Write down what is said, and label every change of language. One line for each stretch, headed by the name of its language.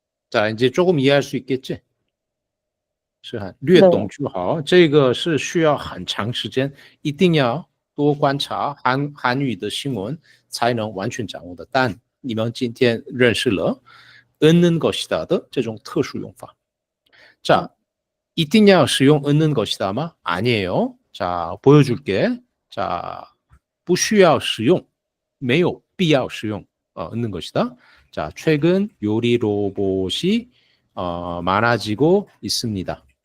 Korean: 자, 이제 조금 이해할 수 있겠지?
Chinese: 是很略懂就好，这个是需要很长时间，一定要多观察韩语的新闻才能完全掌握的。但你们今天认识了얻는 것이다的这种特殊用法。 자, 一定要使用얻는 것이다吗？
Korean: 아니에요. 자, 보여줄게.
Chinese: 자, 不需要使用，没有必要使用얻는 것이다.
Korean: 자, 최근 요리 로봇이 많아지고 있습니다.